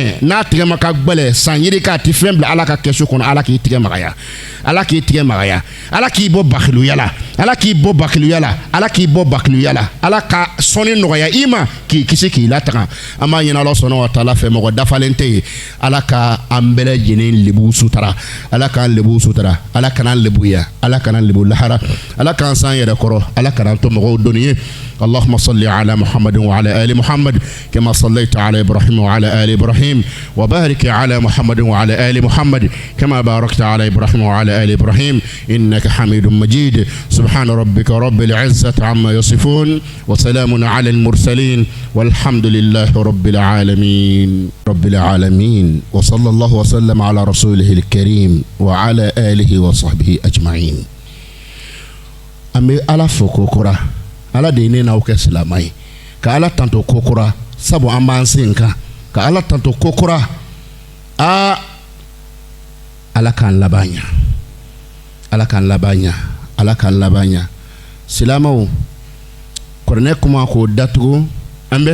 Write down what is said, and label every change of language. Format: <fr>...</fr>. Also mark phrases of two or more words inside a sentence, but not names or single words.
<bm>gbɛlɛn san yiri k'a ti fɛn bila Ala ka kɛsu kɔnɔ Ala k'i tigɛ magaya Ala k'i tigɛ magaya Ala k'i bɔ bakiluya la Ala k'i bɔ bakiluya la Ala k'i bɔ bakiluya la Ala ka sɔnni nɔgɔya i ma k'i kisi k'i lataga an b'a ɲini Ala sɔnna wa taala fɛ mɔgɔ dafalen tɛ yen Ala ka an bɛɛ lajɛlen lebu sutura Ala k'an lebu sutura Ala kana lebuya Ala kana lebu lahara Ala k'an san yɛrɛ kɔrɔ Ala kana to mɔgɔw dɔnni ye</bm> <ar>اللهم صل على محمد وعلى آل محمد كما صليت على إبراهيم وعلى آل إبراهيم وبارك على محمد وعلى آل محمد كما باركت على إبراهيم وعلى آل إبراهيم إنك حميد مجيد سبحان ربك رب العزة عما يصفون وسلام على المرسلين والحمد لله رب العالمين وصلى الله وسلم على رسوله الكريم وعلى آله وصحبه أجمعين أمي ألف كوكرة</ar> <bm>Ala de ne n'aw kɛ silamɛ ye ka Ala tanto kokura sabu an b'an sen kan ka Ala tanto kokura Ala k'an laban ɲa Ala k'an laban ɲa Ala k'an laban ɲa silamɛw kuranɛ kuma k'o datugu an bɛ</bm>